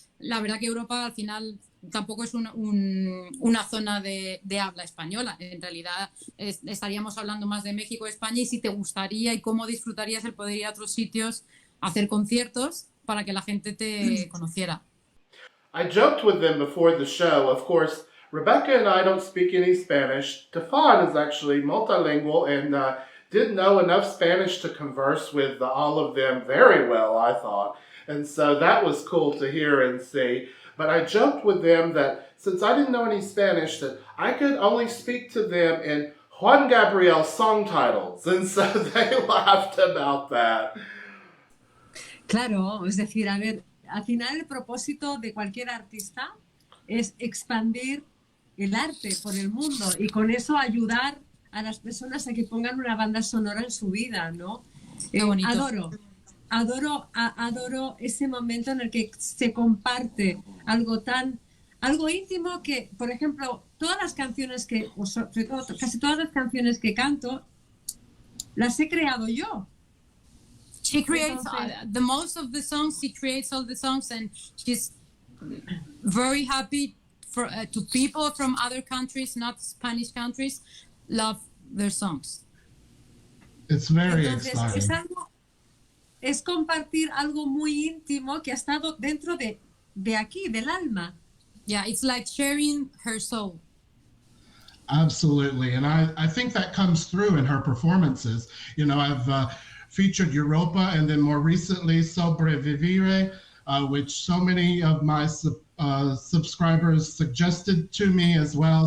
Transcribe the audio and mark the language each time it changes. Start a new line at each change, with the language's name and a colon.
Spanish: La verdad que Europa al final tampoco es una zona de habla española. En realidad estaríamos hablando más de México, España y si te gustaría y cómo disfrutarías el poder ir a otros sitios a hacer conciertos para que la gente te conociera.
English: I joked with them before the show. Of course, Rebecca and I don't speak any Spanish. Stefan is actually multilingual and did know enough Spanish to converse with all of them very well, I thought. And so that was cool to hear and see. But I joked with them that since I didn't know any Spanish, that I could only speak to them in Juan Gabriel song titles. And so they laughed about that.
Spanish: Claro, es decir, a ver, al final el propósito de cualquier artista es expandir el arte por el mundo y con eso ayudar a las personas a que pongan una banda sonora en su vida, ¿no? Qué bonito. Adoro ese momento en el que se comparte algo íntimo que, por ejemplo, todas las canciones que, o sobre todo casi todas las canciones que canto, las he creado yo.
English: She creates the most of the songs. She creates all the songs, and she's very happy for to people from other countries, not Spanish countries, love their songs. It's very
Spanish: Entonces,
English: exciting.
Spanish: es compartir algo muy íntimo que ha estado dentro de aquí, del alma.
English: Yeah, it's like sharing her soul. Absolutely. And I think that comes through in her performances. You know, I've featured Europa and then more recently Sobrevivire, which so many of my subscribers suggested to me as well.